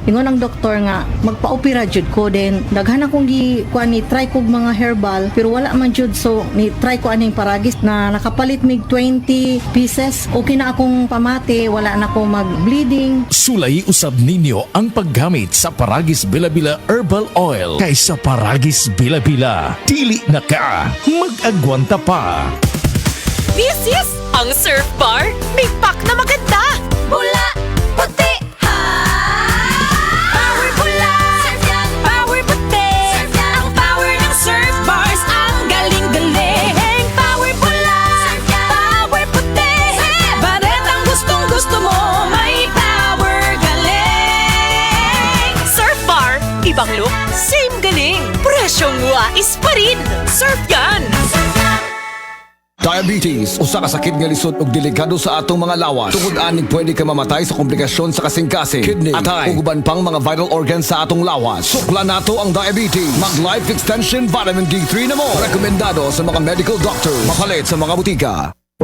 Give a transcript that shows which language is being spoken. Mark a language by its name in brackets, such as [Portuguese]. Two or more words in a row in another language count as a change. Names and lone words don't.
[Cebuano] Ingon ang doktor nga magpa-opera jud ko, din daghan akong kuan ni try kog mga herbal pero wala man jud, so ni try ko aning Paragis na nakapalit mig 20 pieces. Okay na akong pamati, wala na ako mag-bleeding. Sulay usab ninyo ang paggamit sa Paragis Bila-Bila Herbal Oil kaysa Paragis Bila-Bila. Dili na ka, mag-agwanta pa. [Filipino] Yes! Ang Surf Bar, may pack na maganda. Bula, puti, ha! Power pula, Surf yan! power puti. Surf yan! Ang power ng Surf Bars, ang galing-galing. Power pula, Surf yan! power puti. Surf yan! Baret ang gustong-gusto mo, may power galing. Surf Bar, ibang look, same galing. Presyong wais pa rin. Surf yan! [Cebuano] Diabetes, usa ka sakit nga lisod ug delikado sa atong mga lawas. Tungod anig pwede ka mamatay sa komplikasyon sa kasing-kasing, kidney, atay, ug uban pang mga [English] vital organs [Cebuano] sa atong lawas. Sukla nato ang diabetes. Mag Life Extension Vitamin D3 na mo. Rekomendado sa mga [English] medical doctors. [Cebuano] Mapalit sa mga butika.